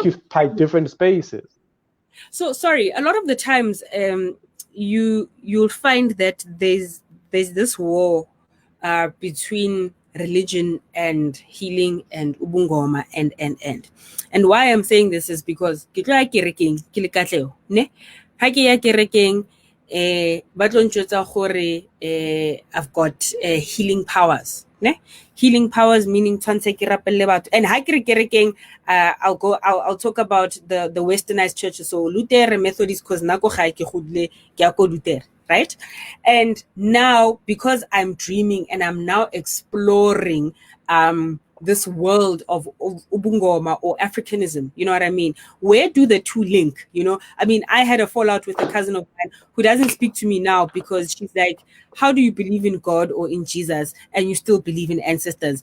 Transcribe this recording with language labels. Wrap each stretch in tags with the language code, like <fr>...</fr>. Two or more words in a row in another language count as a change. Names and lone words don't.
<en>occupy different spaces. So sorry, a lot of the times you'll find that there's this war between religion and healing and ubungoma and why I'm saying this is because</en> <tn>ke tlo ya kerekeng ke le katlego ne ha ke ya kerekeng ba tlo ntjwetsa gore</tn> <en>I've got healing powers ne healing powers meaning</en> <tn>tshwantse ke rapelle batho</tn> <en>and</en> <tn>ha ke re kerekeng</tn> <en>I'll talk about the westernized churches so Luther Methodist cause</en> <tn>nako ga ke godile ke ya ko Luther</tn> <en>right and now because I'm dreaming and I'm now exploring this world of ubungoma or Africanism, you know what I mean? Where do the two link? You know, I mean, I had a fallout with a cousin of mine who doesn't speak to me now because she's like, how do you believe in God or in Jesus and you still believe in ancestors?</en>